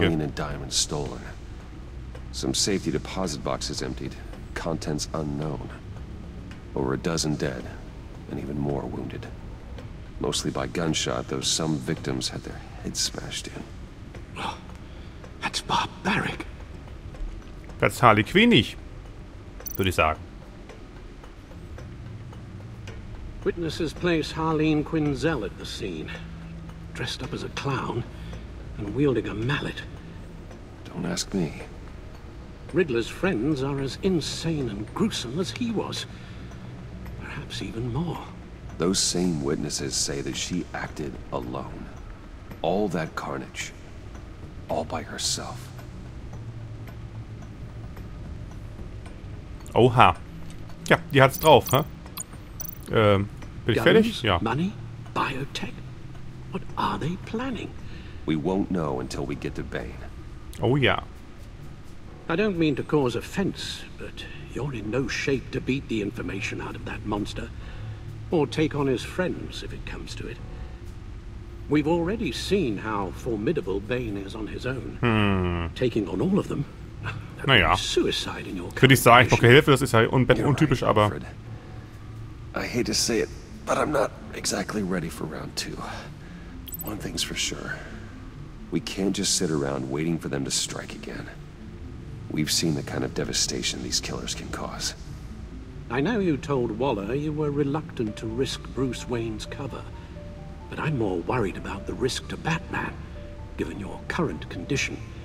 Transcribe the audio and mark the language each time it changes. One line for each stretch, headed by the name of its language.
English: million in diamonds stolen. Some safety deposit boxes emptied. Contents unknown. Over a dozen dead, and even more wounded. Mostly by gunshot, though some victims had their heads smashed in. That's barbaric.
German: Das Harley Quinnig, würde ich sagen.
English: Witnesses place Harleen Quinzel at the scene, dressed up as a clown and wielding a mallet. Don't ask me. Riddler's friends are as insane and gruesome as he was. Perhaps even more. Those same witnesses say that she acted alone. All that carnage. All by herself.
German: Oha. Ja, die hat's drauf, hä? Bin ich fertig? Ja.
English: Money? Biotech? What are they planning? We won't know until we get to Bane.
German: Oh ja.
English: I don't mean to cause offense, but you're in no shape to beat the information out of that monster. Or take on his friends, if it comes to it. We've already seen how formidable Bane is on his own. Taking on all of them, that would be suicide in your
German: Würde ich sagen, ich brauche
English: condition.
German: Hilfe, das ist ja untypisch, aber...
English: Alfred. I hate to say it, but I'm not exactly ready for round 2. One thing's for sure. We can't just sit around waiting for them to strike again. We've seen the kind of devastation these killers can cause. I know you told Waller you were reluctant to risk Bruce Wayne's cover, but I'm more worried about the risk to Batman, given your current condition.